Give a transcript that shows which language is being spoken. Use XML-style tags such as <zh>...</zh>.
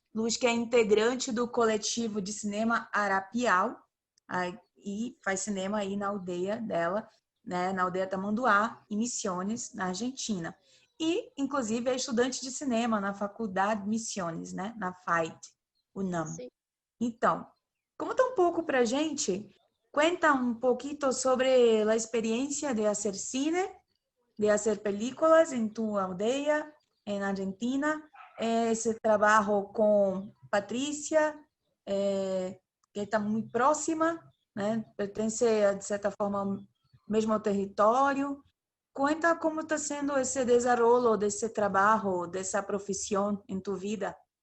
<pt>Luz, que é integrante do coletivo de cinema Arapial, e faz cinema aí na aldeia dela, né, na aldeia Tamanduá, em Misiones, na Argentina. E, inclusive, é estudante de cinema na Faculdade Misiones, né, na FAIT, UNAM. Sim. Então, conta um pouco pra gente,</pt> <es>cuenta un poquito sobre la experiencia de hacer cine, de hacer películas en tu aldea, en Argentina, ese trabajo con Patrícia,</es> <pt>que está muito próxima, né? Pertence, de certa forma, mesmo ao território. Cuenta como está sendo esse desenrolo desse trabalho, dessa profissão em tu vida.</pt>